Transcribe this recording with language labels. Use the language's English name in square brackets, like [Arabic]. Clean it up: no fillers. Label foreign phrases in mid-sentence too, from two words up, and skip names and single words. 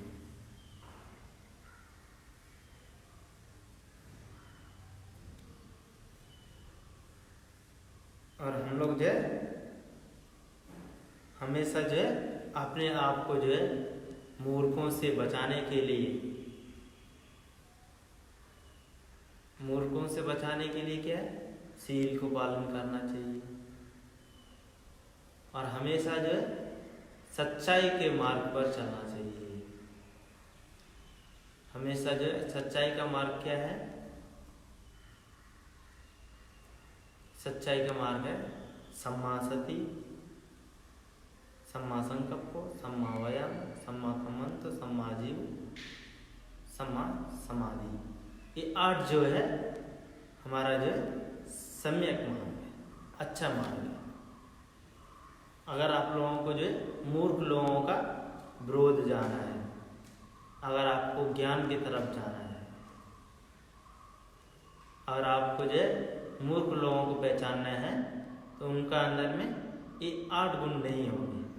[Hindi] और हम लोग जो है हमेशा जो है अपने आप को जो है मूर्खों से बचाने के लिए, मूर्खों से बचाने के लिए क्या है, शील को पालन करना चाहिए। और हमेशा जो है सच्चाई के मार्ग पर चलना चाहिए। हमेशा जो है सच्चाई का मार्ग क्या है? सच्चाई का मार्ग है [Pali] सम्मा सति, सम्मा संकल्प, सम्मा वायाम, सम्मा कम्मंत, सम्मा जीव, सम्मा समाधि। [Hindi] ये 8 जो है हमारा जो सम्यक मार्ग है, अच्छा मार्ग है। अगर आप लोगों को जो मूर्ख लोगों का विरोध जाना है, अगर आपको ज्ञान की तरफ जाना है, अगर आपको जो मूर्ख लोगों को पहचानना है, तो उनका अंदर में ये 8 गुण नहीं होंगे।